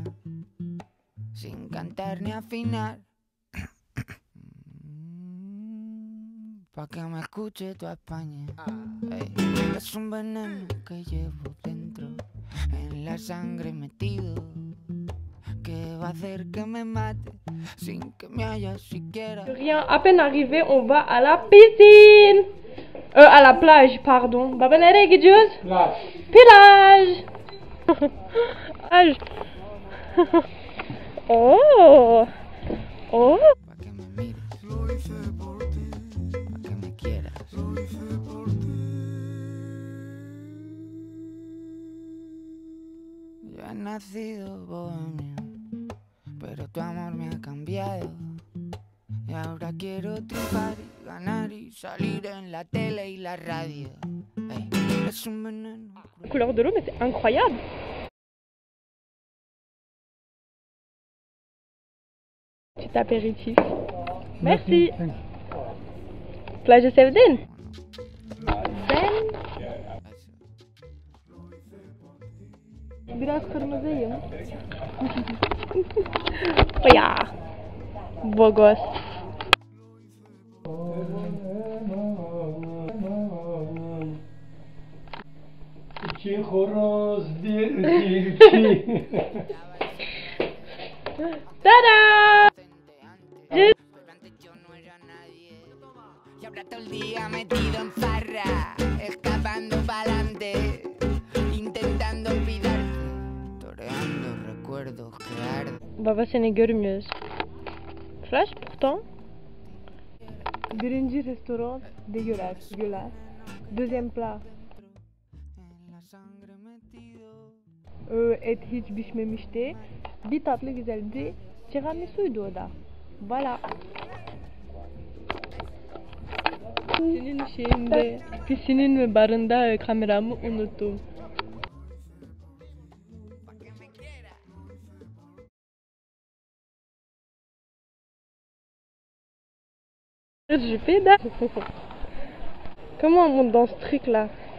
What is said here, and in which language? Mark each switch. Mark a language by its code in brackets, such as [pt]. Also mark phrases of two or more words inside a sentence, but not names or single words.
[es] Sin cantar ni afinar, pa' que me escuche toda España. Hey, es un veneno que llevo dentro, en la sangre metido, que va a hacer que me mate sin que me haya siquiera. [fr] Rien, à peine arrivé, on va à la piscine. À la plage, pardon. [tr] Baba nereye gidiyoruz? [fr] Plage. Plage. Oh. Oh. [es] Pa' que me mires, lo hice por ti, pa' que me quieras, lo hice por ti. Yo he nacido bohemio, pero tu amor me ha cambiado. Y ahora quiero triunfar y ganar y salir en la tele y la radio. Hey, es un veneno. [fr] La couleur de l'eau, mais c'est incroyable. Petit apéritif. Merci. [tr] Plajı sevdin? Ben biraz kırmızıyım. Ya. Bogos. İki horoz bir tilki. Tada! [es] Y ahora todo el día metido en farra, escapando pa'lante, intentando olvidarte, toreando recuerdos que arden. [tr] Baba seni görmüyoruz. [fr] Flash pourtant. [tr] Birinci restoran [fr] dégueulasse, gueulasse. Deuxième plat. [es] En la sangre metido. [tr] Et hiç pişmemişti. Bir tatlı güzeldi. Tiramisu'ydu o da. Voilà. Senin şeyinde, pisinin ve barında kameramı unuttum. [fr] Je fais là. Comment on monte dans ce truc là?